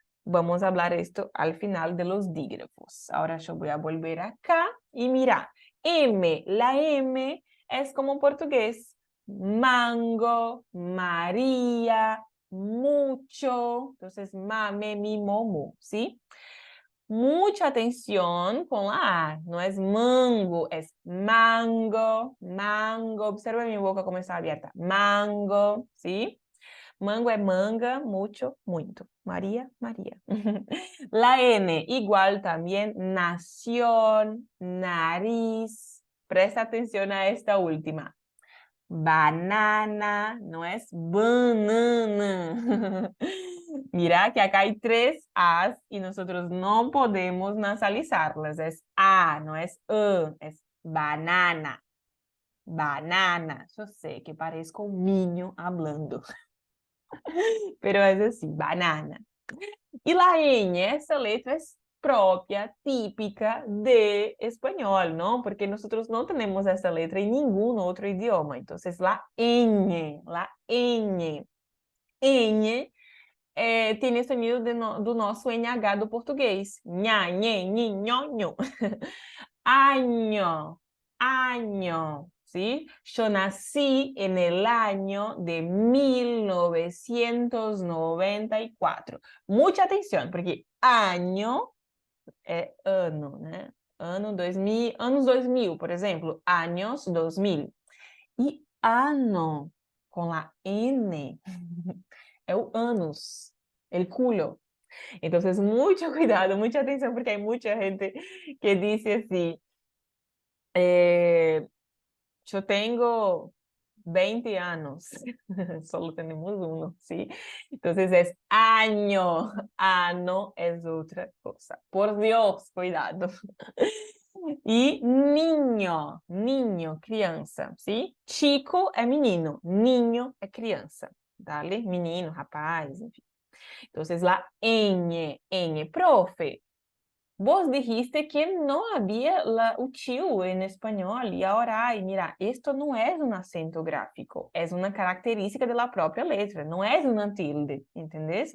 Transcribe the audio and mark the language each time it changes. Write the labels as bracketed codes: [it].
[es] Vamos a hablar esto al final de los dígrafos. Ahora yo voy a volver acá y mira, M, la M es como en portugués, mango, María, mucho, entonces mame, mi, momu, ¿sí? Mucha atención con la A, no es mango, es mango, mango. Observa mi boca como está abierta, mango, ¿sí? [pt] Mango é manga, mucho, muito. [es] María, María. La N, igual también, nación, nariz. Presta atención a esta última. Banana, no es banana. Mira que acá hay tres A's y nosotros no podemos nasalizarlas. Es A, no es E, es banana. banana. Yo sé que parezco un niño hablando, pero es así, banana. Y la ñ, esa letra es propia, típica de español, ¿no? Porque nosotros no tenemos esa letra en ningún otro idioma. Entonces, la ñ, la ñ. Ñ tiene sonido [pt] do nosso NH do português. [es] Nha, nhe, nhi, nho, nho. Año, año, ¿sí? Yo nací en el año de 1994. Mucha atención, porque año [pt] é ano, né? Ano 2000, anos 2000, por exemplo, años 2000. E ano, com a N, é o anos, [es] el culo. Entonces, mucho cuidado, mucha atención, porque hay mucha gente que dice así, yo tengo 20 años, solo tenemos uno, ¿sí? Entonces es año, ano es otra cosa. Por Dios, cuidado. Y niño, niño, [pt] criança, [es] ¿sí? [pt] Chico é menino, niño é criança, dale? Menino, rapaz, enfim. [es] Entonces la ñ, profe, vos dijiste que no había o tio en español y ahora hay. Mira, esto no es un acento gráfico, es una característica de la propia letra, no es una tilde, ¿entendés?